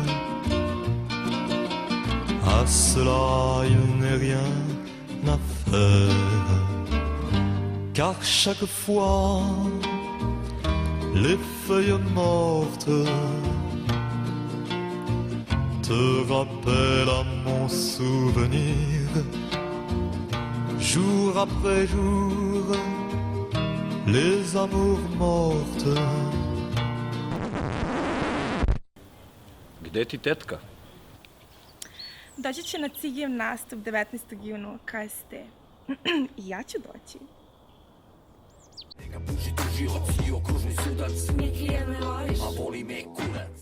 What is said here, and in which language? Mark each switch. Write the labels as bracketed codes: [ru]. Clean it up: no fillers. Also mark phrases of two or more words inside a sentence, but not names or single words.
[fr] À cela il n'est rien à faire, car chaque fois les feuilles mortes te rappellent à mon souvenir. Jour après jour, les amours mortes. [sr] Gde ti tetka? Doći će na Cigijev nastup 19. juna u KST. I ja ću doći. Neka puši tužioc i okružni sudac. Neki je ne voliš, a voli me kurac.